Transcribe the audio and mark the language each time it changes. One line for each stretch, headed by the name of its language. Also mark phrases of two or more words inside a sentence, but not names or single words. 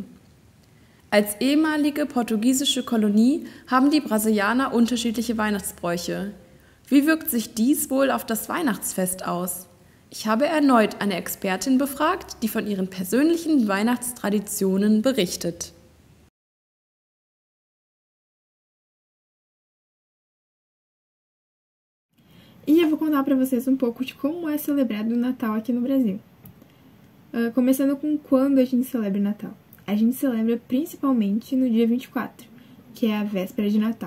German: Als ehemalige portugiesische Kolonie haben die Brasilianer unterschiedliche Weihnachtsbräuche. Wie wirkt sich dies wohl auf das Weihnachtsfest aus? Ich habe erneut eine Expertin befragt, die von ihren persönlichen Weihnachtstraditionen berichtet.
Portuguese: E eu vou contar para vocês um pouco de como é celebrado o Natal aqui no Brasil. Começando com quando a gente celebra o Natal. A gente celebra principalmente no dia 24, que é a véspera de Natal.